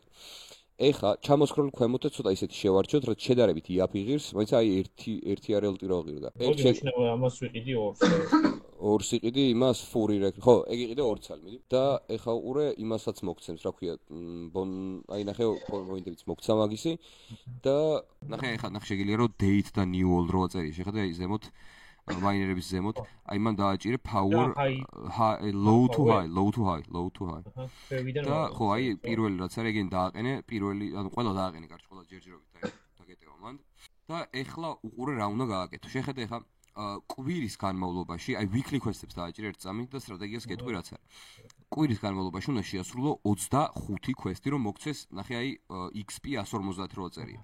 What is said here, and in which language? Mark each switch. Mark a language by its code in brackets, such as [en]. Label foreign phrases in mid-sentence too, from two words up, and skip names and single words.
[ka] ეხლა ჩამოსკროლ ქვემოთ და ცოტა ისეთი შევარჩიოთ, რაც შედარებით იაფი ღირს, მოიცა აი ერთი RLT რო ღირდა. ეგ შეშნევა ამას ვიყიდი 2-ს. ორს იყიდი იმას ფური ხო, ეგ იყიდე 2 ცალი მიდი და ეხა უყურე იმასაც მოგცემს, რა ქვია, აი ნახე პოინტებიც მოგცა მაგისი და ნახე ეხა შეგიძლია რომ date და [en] new all [ka] რო აწერია, შეხედე აი ზემოთ მაინერების ზემოთ, აი მან დააჭირე [en] power low to high. [ka] და ხო, აი პირველი რაც არის, ეგენ დააყენე, ანუ ყველა დააყენე, კარგი, ყველა ჯერჯერობით დაგეტევა მან. და ეხლა უყურე რა უნდა გააკეთო. შეხედე ეხლა კვირის განმავლობაში, აი [en] weekly quest- [ka] ებს დააჭირე ერთ წამით და სტრატეგიას გეტყვი რაც არის. კვირის განმავლობაში უნდა შეასრულო 25 quest-ი, რომ მოგცეს, ნახე აი XP 150 რო აწერია.